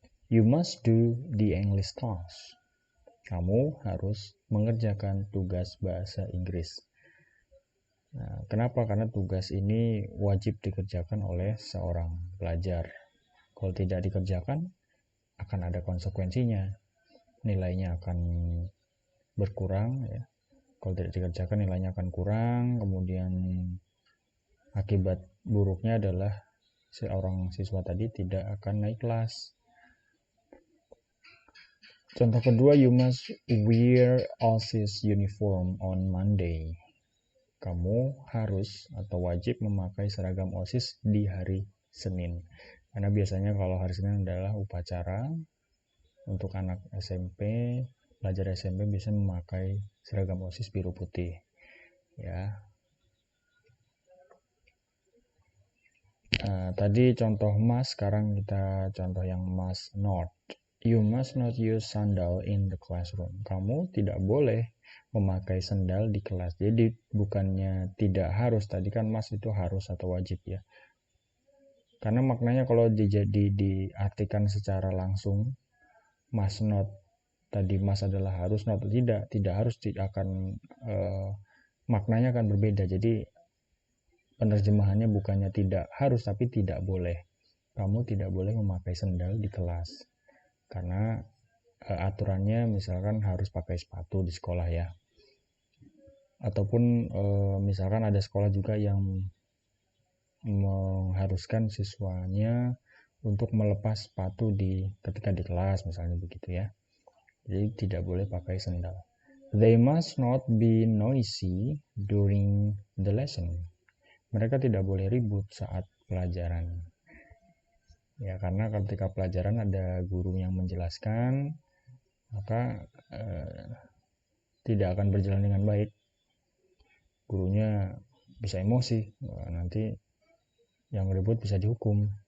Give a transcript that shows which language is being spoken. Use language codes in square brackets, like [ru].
[en] You must do the English class. [id] Kamu harus mengerjakan tugas bahasa Inggris. Nah, kenapa? Karena tugas ini wajib dikerjakan oleh seorang pelajar. Kalau tidak dikerjakan, akan ada konsekuensinya. Nilainya akan berkurang ya. Kalau tidak dikerjakan nilainya akan kurang, kemudian akibat buruknya adalah seorang siswa tadi tidak akan naik kelas. Contoh kedua, [en] you must wear OSIS uniform on Monday. [id] Kamu harus atau wajib memakai seragam OSIS di hari Senin. Karena biasanya kalau hari Senin adalah upacara untuk anak SMP, pelajar SMP bisa memakai seragam OSIS biru putih. Ya. Tadi contoh must, sekarang kita contoh yang must not. [en] You must not use sandal in the classroom. [id] Kamu tidak boleh memakai sandal di kelas. Jadi bukannya tidak harus, tadi kan must itu harus atau wajib ya. Karena maknanya kalau diartikan secara langsung, must not, tadi must adalah harus, not tidak harus, akan maknanya akan berbeda. Jadi penerjemahannya bukannya tidak harus tapi tidak boleh. Kamu tidak boleh memakai sandal di kelas. Karena aturannya misalkan harus pakai sepatu di sekolah ya. Ataupun misalkan ada sekolah juga yang mengharuskan siswanya untuk melepas sepatu ketika di kelas misalnya begitu ya. Jadi tidak boleh pakai sandal. [en] They must not be noisy during the lesson. [id] Mereka tidak boleh ribut saat pelajaran. Ya, karena ketika pelajaran ada guru yang menjelaskan, maka tidak akan berjalan dengan baik. Gurunya bisa emosi, nanti yang ribut bisa dihukum.